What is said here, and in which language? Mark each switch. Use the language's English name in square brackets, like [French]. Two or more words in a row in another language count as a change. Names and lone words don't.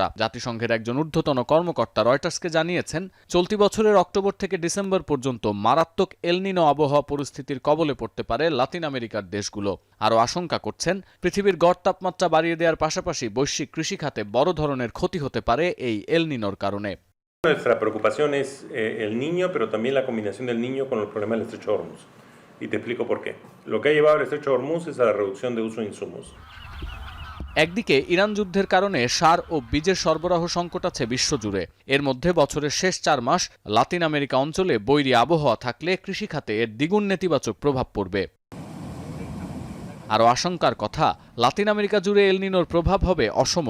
[Bangla] জাতিসংঘের একজন ঊর্ধ্বতন কর্মকর্তা রয়টার্সকে জানিয়েছেন, চলতি বছরের অক্টোবর থেকে ডিসেম্বর পর্যন্ত মারাত্মক এল নিনো আবহাওয়া পরিস্থিতির কবলে পড়তে পারে লাতিন আমেরিকার দেশগুলো। আরও আশঙ্কা করছেন, পৃথিবীর গড় তাপমাত্রা বাড়িয়ে দেওয়ার পাশাপাশি বৈশ্বিক কৃষিখাতে বড় ধরনের ক্ষতি হতে পারে এই এল নিনোর কারণে। [Spanish] Nuestra preocupación es el niño, pero también la combinación del niño con los problemas del estrecho de Hormuz. Y te explico por qué. Lo que ha llevado el estrecho de Hormuz es a la reducción de uso de insumos. [Bangla] একদিকে ইরান যুদ্ধের কারণে সার ও বীজের সরবরাহ সংকট আছে বিশ্বজুড়ে। এর মধ্যে বছরের শেষ 4 মাস লাতিন আমেরিকা অঞ্চলে বৈরী আবহাওয়া থাকলে কৃষিখাতে এর দ্বিগুণ নেতিবাচক প্রভাব পড়বে। আরও আশঙ্কার কথা, লাতিন আমেরিকা জুড়ে এল নিনোর প্রভাব হবে অসম।